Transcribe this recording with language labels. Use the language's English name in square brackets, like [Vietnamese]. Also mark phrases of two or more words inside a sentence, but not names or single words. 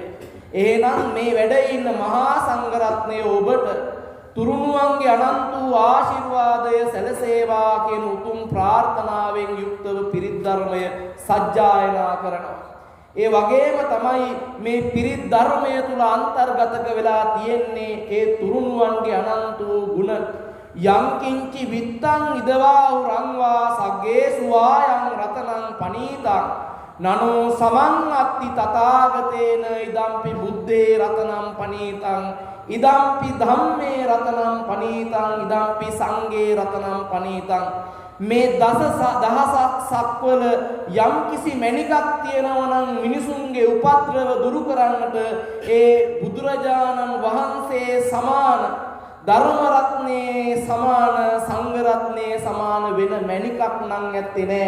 [Sinhala] එහෙනම් මේ වැඩ ඉන්න මහා සංඝරත්නය ඔබට තුරුණුවන්ගේ අනන්ත වූ ආශිර්වාදය සැලසේවා කියන උතුම් ප්‍රාර්ථනාවෙන් යුක්තව පිරිත් ධර්මය සජ්ජායනා කරනවා. ඒ වගේම තමයි මේ පිරිත් ධර්මය තුල අන්තර්ගතක වෙලා තියෙන්නේ ඒ තුරුණුවන්ගේ අනන්ත වූ ගුණ. [Pali] යංකින්චි විත්තං ඉදවා රංවා සග්ගේසු ආයං රතනං පනීතං නනෝ සමං අත්ති තථාගතේන ඉදම්පි බුද්දේ රතනං පනීතං ඉදම්පි ධම්මේ රතනං පනීතං ඉදම්පි සංඝේ රතනං පනීතං. [Sinhala] මේ දහසක් සක්වල යම් කිසි මණිකක් තියෙනවා නම් මිනිසුන්ගේ උපද්‍රව දුරු කරන්නට ඒ බුදුරජාණන් වහන්සේ සමාන ධර්ම රත්නේ සමාන සංඝ රත්නේ සමාන වෙන මණිකක් නම් ඇත්තේ නෑ.